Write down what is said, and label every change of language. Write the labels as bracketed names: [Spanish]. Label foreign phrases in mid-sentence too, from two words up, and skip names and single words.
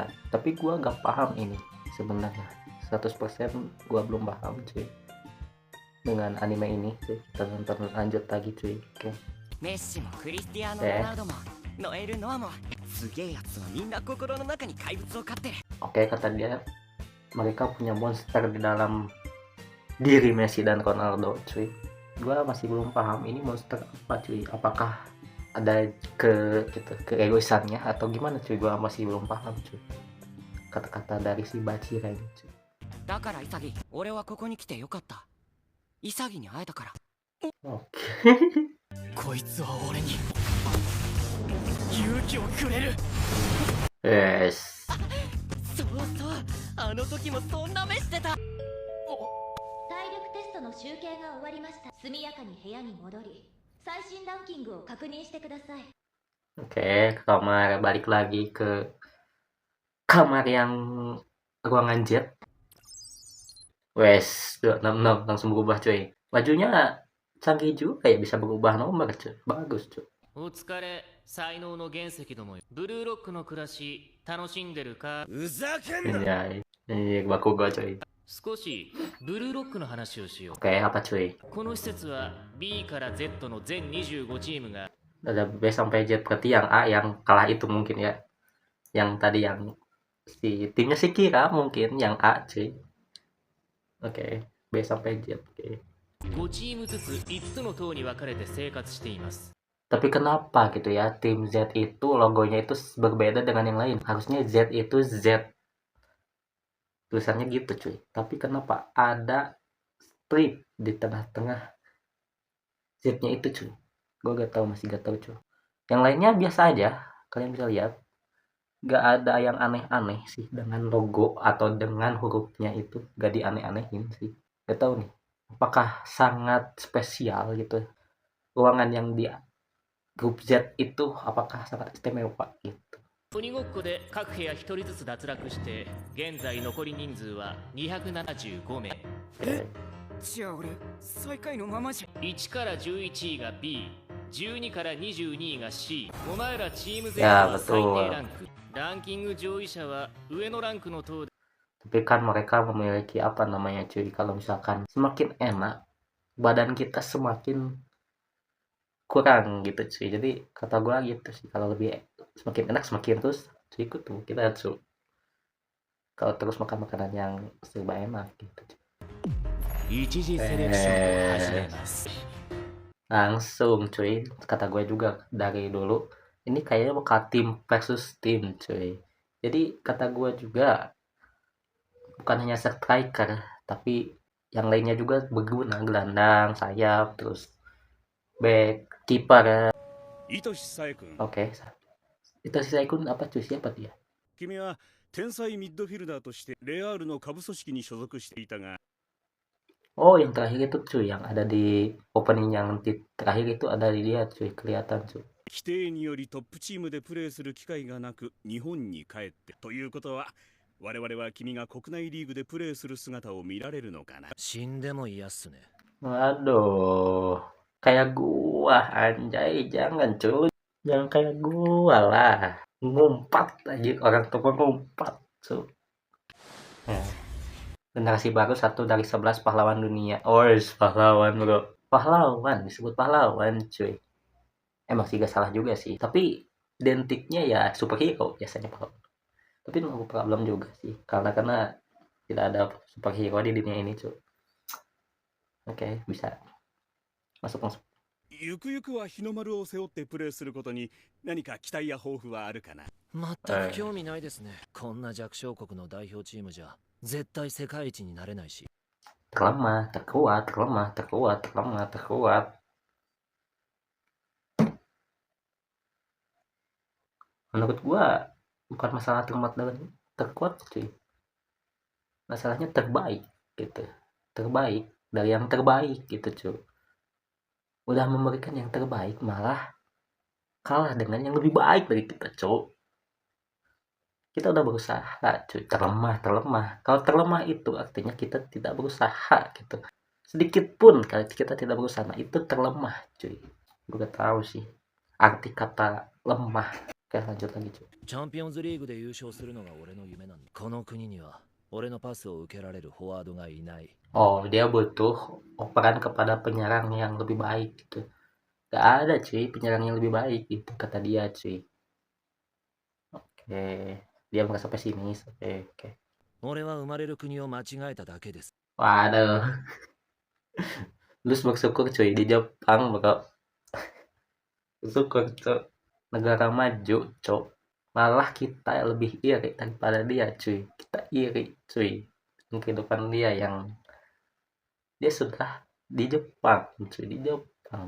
[Indonesian] Tapi gua gak paham ini sebenarnya. 100% gua belum paham, cuy. Dengan anime ini, cuy. Kita nonton lanjut lagi, cuy. Oke. [Japanese] メッシもクリスティアーノ・ロナウドもノエル・ノアもすげえやつはみんな心の中に怪物を飼ってる。 [Indonesian] Oke, kata dia mereka punya monster di dalam diri Messi dan Ronaldo, cuy. Gua masih belum paham ini monster apa, cuy. Apakah ada keegoisannya atau gimana, cuy? Gua masih belum paham, cuy. Kata-kata dari si Bachira ini, cuy. [Japanese] だからイサギ、俺はここに来てよかった。イサギに会えたから。 [Indonesian] Oke. [Japanese] こいつは俺に勇気をくれる。 Yes. そうそう、あの時もそんな目してた。体力テストの集計が終わりました。速やかに部屋に戻り最新ランキングを確認してください。 [Indonesian] Oke, kamar, balik lagi ke kamar yang ruangan jet. Wes, 266 langsung berubah, cuy. Bajunya canggih juga ya, bisa berubah nomor, cuy. Bagus, cuy. [Japanese] お疲れ、才能の原石どもよ。ブルーロックの暮らし楽しんでるか。ふざけんな。 [Indonesian] Anjay. Ini Bakugo, cuy. [Japanese] 少しブルーロックの話をしよう。 [Indonesian] Oke, apa cuy? [Japanese] この施設は B から Z の全25チームが [Indonesian] Ada B sampai Z, berarti yang A yang kalah itu mungkin ya. Yang tadi yang si timnya si Kira mungkin yang A cuy. Oke, B sampai Z. Oke. [Japanese] 5 チームずつ5つの塔に分かれて生活しています。 [Indonesian] Tapi kenapa gitu ya tim Z itu logonya itu berbeda dengan yang lain? Harusnya Z itu Z tulisannya gitu cuy. Tapi kenapa ada strip di tengah-tengah Z-nya itu cuy? Gue gak tahu, masih gak tahu cuy. Yang lainnya biasa aja, kalian bisa lihat. Gak ada yang aneh-aneh sih dengan logo atau dengan hurufnya itu, gak dianeh-anehin sih. Gak tahu nih, apakah sangat spesial gitu. Ruangan yang di grup Z itu apakah sangat istimewa gitu. [Japanese] 鬼ごっこで各部屋1人ずつ脱落して、現在残り人数は275名。じゃあ俺最下位のままじゃ。 1から11位が B、12から22位が C。お前らチーム Z やは最 [Indonesian] betul [Japanese] 低ランク。ランキング上位者は上のランクの塔で。 [Indonesian] Tapi kan mereka memiliki apa namanya cuy, kalau misalkan semakin enak badan kita semakin kurang gitu cuy. Jadi kata gue gitu sih, kalau lebih semakin enak semakin terus cuy ikut tuh kita cuy. Kalau terus makan makanan yang serba enak gitu cuy. [Japanese] 一次セレクションを始めます。 [Indonesian] Langsung cuy, kata gue juga dari dulu ini kayaknya bakal tim versus tim cuy. Jadi kata gue juga bukan hanya striker tapi yang lainnya juga berguna, gelandang, sayap, terus back, kiper. [Japanese] 糸志紗也君 [Indonesian] Oke. Itu si Saikun apa cuy, siapa dia? [Japanese] 君は天才ミッドフィルダーとしてレアールの下部組織に所属していたが [Indonesian] Oh, yang terakhir itu cuy, yang ada di opening yang terakhir itu ada di dia cuy, kelihatan cuy. [Japanese] 規定によりトップチームでプレーする機会がなく日本に帰ってということは我々は君が国内リーグでプレーする姿を見られるのかな。死んでも嫌っすね。 [Indonesian] Waduh, kayak gua anjay, jangan cuy. Jangan kayak gua lah. Ngumpat aja, orang tua ngumpat cuy. Generasi baru 1 dari 11 pahlawan dunia. Oh, pahlawan bro. Pahlawan, disebut pahlawan cuy. Emang sih gak salah juga sih. Tapi identiknya ya superhero biasanya pahlawan. Tapi [English] no problem [Indonesian] juga sih. Karena tidak ada superhero di dunia ini cuy. Oke, bisa. Masuk. [Japanese] ゆくゆくは日の丸を背負ってプレーすることに何か期待や抱負はあるかな。全く興味ないですね。こんな弱小国の代表チームじゃ絶対世界一になれないし。 [Indonesian] Terlemah, terkuat, terlemah, terkuat, terlemah, terkuat. Menurut gua bukan masalah terlemah dan terkuat cuy. Masalahnya terbaik gitu. Terbaik dari yang terbaik gitu cuy. Udah memberikan yang terbaik malah kalah dengan yang lebih baik dari kita cuy. Kita udah berusaha cuy, terlemah. Kalau terlemah itu artinya kita tidak berusaha gitu. Sedikit pun kalau kita tidak berusaha, nah itu terlemah cuy. Gue gak tahu sih arti kata lemah. Oke, lanjut lagi cuy. [Japanese] チャンピオンズリーグで優勝するのが俺の夢なんだ。この国には俺のパスを受けられるフォワードがいない。 [Indonesian] Oh, dia butuh operan kepada penyerang yang lebih baik gitu. Gak ada cuy penyerang yang lebih baik gitu kata dia cuy. Oke, dia merasa pesimis. Oke. [Japanese] 俺は生まれる国を間違えただけです。 [Indonesian] Waduh. Lu bersyukur cuy di Jepang bakal bersyukur cuy. Negara maju cuy. Malah kita lebih iri daripada dia cuy. Kita iri cuy. Kehidupan dia yang dia sudah di Jepang cuy, di Jepang.